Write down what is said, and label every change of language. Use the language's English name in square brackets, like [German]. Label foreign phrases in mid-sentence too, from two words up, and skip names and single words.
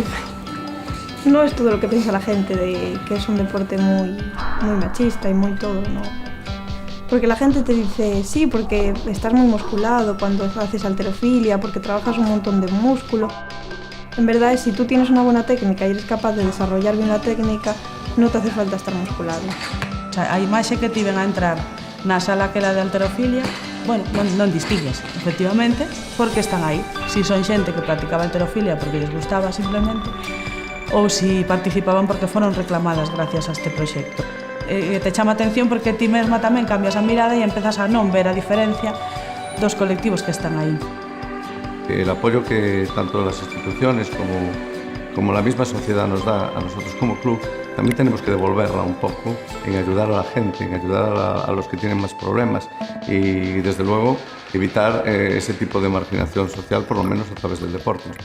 [Spanish] No es todo lo que piensa la gente de que es un deporte muy machista y muy todo, ¿no? Porque la gente te dice, sí, porque estás muy musculado cuando haces halterofilia, porque trabajas un montón de músculo. En verdad, si tú tienes una buena técnica y eres capaz de desarrollar bien la técnica, no te hace falta estar musculado. O sea, [Galician] a imaxe que tiven a entrar na sala que era de halterofilia, bueno, non distingues, efectivamente, porque están aí. Si son xente que practicaba halterofilia porque les gustaba simplemente, ou si participaban porque foron reclamadas gracias a este proxecto. Te chama a atención porque ti mesma tamén cambias a mirada e empezas a non ver a diferencia dos colectivos que están aí. [Spanish] El apoyo que tanto las instituciones como la misma sociedad nos da a nosotros como club, también tenemos que devolverla un poco en ayudar a la gente, en ayudar a los que tienen más problemas y, desde luego, evitar ese tipo de marginación social, por lo menos a través del deporte.